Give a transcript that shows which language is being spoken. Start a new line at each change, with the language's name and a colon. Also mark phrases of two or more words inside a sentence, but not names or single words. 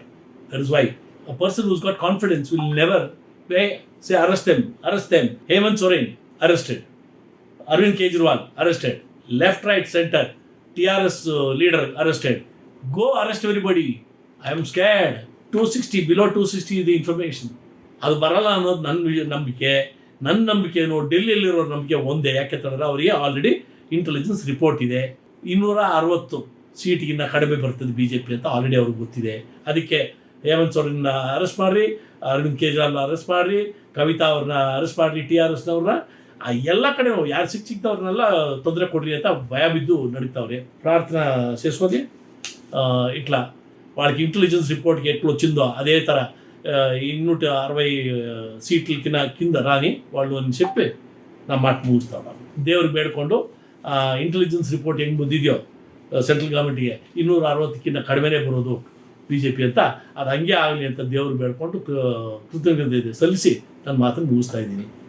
English: That is why a person who's got confidence will never say arrest them, arrest them. Hemant Soren arrested. Arvind Kejriwal arrested. Left, right, center. TRS leader arrested. Go arrest everybody. I am scared. 260, below 260 is the information.
Kannada: ಅದು ಬರಲ್ಲ ಅನ್ನೋದು ನನ್ನ ನಂಬಿಕೆ ಡೆಲ್ಲಿಯಲ್ಲಿರೋ ನಂಬಿಕೆ ಒಂದೇ. ಯಾಕೆಂತಂದ್ರೆ ಅವರಿಗೆ
English: already intelligence report
Kannada: ಇದೆ. 260 ಸೀಟಿಗಿನ್ನ ಕಡಿಮೆ ಬರ್ತದೆ BJP ಅಂತ ಆಲ್ರೆಡಿ ಅವ್ರಿಗೆ ಗೊತ್ತಿದೆ. ಅದಕ್ಕೆ ಹೇಮಂತ್ ಸೋರೆನ್ನ ಅರೆಸ್ಟ್ ಮಾಡಿರಿ, ಅರವಿಂದ್ ಕೇಜ್ರಿವಾಲ್ ಅರೆಸ್ಟ್ ಮಾಡಿರಿ, ಕವಿತಾ ಅವ್ರನ್ನ ಅರೆಸ್ಟ್ ಮಾಡಿರಿ, TRSನವ್ರನ್ನ ಎಲ್ಲ ಕಡೆ ಯಾರು ಸಿಕ್ತವ್ರನ್ನೆಲ್ಲ ತೊಂದರೆ కొడ్రి ಅಂತ ಭಯ ಬಿದ್ದು ನಡುಪುತಾವ್ರೆ.
Telugu: ప్రార్థన చేసుకొని ఇట్లా వాళ్ళకి
English: intelligence reportకి
Telugu: ఎట్లా వచ్చిందో అదే తర 260 సీట్ల కింద రాని వాళ్ళు అని చెప్పి నా మాట
Kannada: ಮುಗಿಸ್ತಾ ನಾನು. ದೇವ್ರು ಬೇಡ್ಕೊಂಡು
English: intelligence report
Kannada: ಹೆಂಗೆ ಬಂದಿದೆಯೋ
English: central governmentಗೆ
Kannada: 260ಕ್ಕಿಂತ ಕಡಿಮೆನೇ ಬರೋದು BJP ಅಂತ, ಅದು ಹಂಗೆ ಆಗಲಿ ಅಂತ ದೇವ್ರು ಬೇಡ್ಕೊಂಡು ಕೃತಜ್ಞತೆ ಸಲ್ಲಿಸಿ ನನ್ನ ಮಾತನ್ನು ಮುಗಿಸ್ತಾ ಇದ್ದೀನಿ.